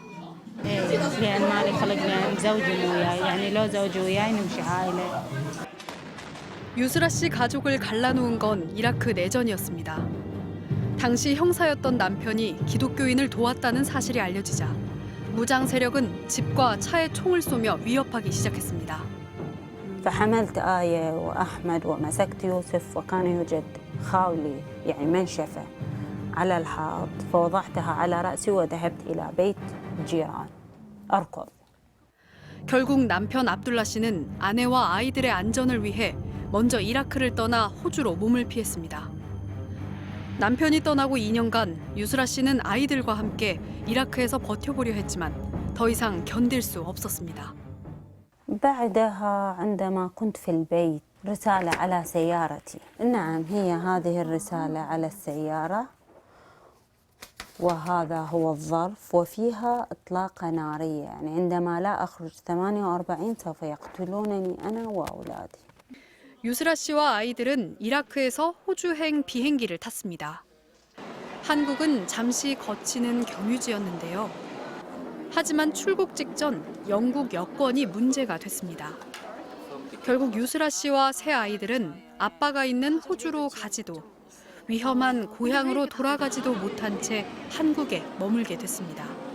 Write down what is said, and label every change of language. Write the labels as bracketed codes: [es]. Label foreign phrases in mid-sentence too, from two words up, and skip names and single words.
[ko] 유스라 씨 가족을 갈라놓은 건 이라크 내전이었습니다. 당시 형사였던 남편이 기독교인을 도왔다는 사실이 알려지자 무장 세력은 집과 차에 총을 쏘며 위협하기 시작했습니다. [ar] فحملت آية وأحمد ومسكت يوسف وكان يوجد خاولي يعني منشفة على الحائط فوضعتها على رأسي وذهبت إلى بيت الجيران أركض. [ko] 결국 남편 압둘라 씨는 아내와 아이들의 안전을 위해 먼저 이라크를 떠나 호주로 몸을 피했습니다. 남편이 떠나고 2년간 유스라 씨는 아이들과 함께 이라크에서 버텨보려 했지만 더 이상 견딜 수 없었습니다. [ar] بعدها عندما كنت في البيت رسالة على سيارتي. نعم هي هذه الرسالة على السيارة وهذا هو الظرف وفيها إطلاق نارية يعني عندما لا أخرج 48 سوف يقتلونني أنا وأولادي. [ko] 유스라 씨와 아이들은 이라크에서 호주행 비행기를 탔습니다. 한국은 잠시 거치는 경유지였는데요. 하지만 출국 직전 영국 여권이 문제가 됐습니다. 결국 유스라 씨와 새 아이들은 아빠가 있는 호주로 가지도 위험한 고향으로 돌아가지도 못한 채 한국에 머물게 됐습니다.